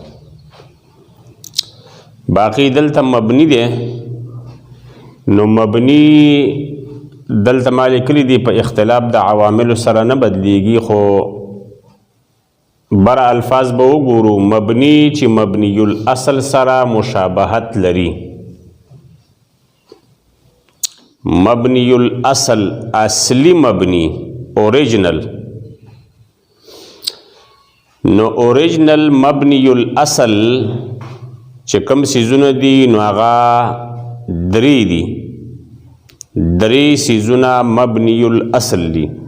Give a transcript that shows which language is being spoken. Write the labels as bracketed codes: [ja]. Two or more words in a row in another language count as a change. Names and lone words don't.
[ps] باقی دلته مبنی دی نو مبنی دلته ما لیکلی دی په اختلاف د عواملو سره نه بدلیږي، خو بر الفاظ به وګورو. مبنی چې [ar] مبنی الاصل [ps] سره مشابهت لري، [ar] مبنی الاصل [ps] اصلی مبنی اوریجنل، نو اوریجنل [ar] مبنی الاصل [ps] چې کوم سیزونه دي نو هغه درې دي. درې سیزونه [ar] مبنی الاصل [ps] دي.